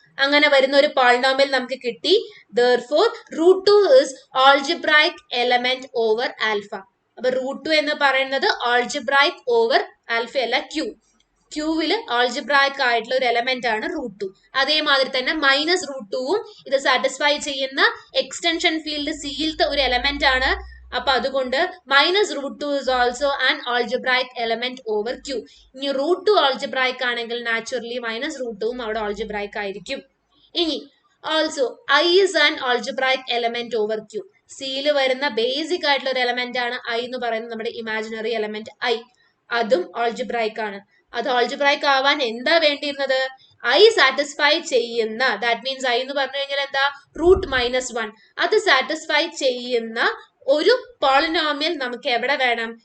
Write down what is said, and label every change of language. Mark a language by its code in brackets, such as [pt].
[ml] അങ്ങനെ വരുന്ന ഒരു പോളിനോമിയൽ നമുക്ക് കിട്ടി. [en] Therefore, √2 is algebraic element over alpha. [ml] അപ്പൊ √2 എന്ന് പറയുന്നത് [en] algebraic over alpha [ml] അല്ല, ക്യൂവില് ആൾജിബ്രായിക് ആയിട്ടുള്ള ഒരു എലമെന്റ് ആണ് √2. അതേമാതിരി തന്നെ മൈനസ് √2ഉം ഇത് സാറ്റിസ്ഫൈ ചെയ്യുന്ന എക്സ്റ്റൻഷൻ ഫീൽഡ് സിയിലത്തെ ഒരു എലമെന്റ് ആണ്. അപ്പൊ അതുകൊണ്ട് [en] Minus √2 is also an algebraic element over Q. [ml] ഇനി √2 algebraic ആണെങ്കിൽ നാച്ചുറലി മൈനസ് √2ഉം അവിടെ algebraic ആയിരിക്കും. ഇനി [en] Also I is an algebraic element over Q. [ml] സിയിൽ വരുന്ന ബേസിക് ആയിട്ടുള്ള ഒരു എലമെന്റ് ആണ് I എന്ന് പറയുന്നത്, നമ്മുടെ ഇമാജിനറി എലമെന്റ് I. അതും algebraic ആണ്. അത് algebraic ആവാൻ എന്താ വേണ്ടിയിരുന്നത്? I സാറ്റിസ്ഫൈ ചെയ്യുന്ന, [en] that means [ml] I എന്ന് പറഞ്ഞു കഴിഞ്ഞാൽ എന്താ, √-1. അത് സാറ്റിസ്ഫൈ ചെയ്യുന്ന ഒരു പോളിനോമിയൽ നമുക്ക് എവിടെ വേണം?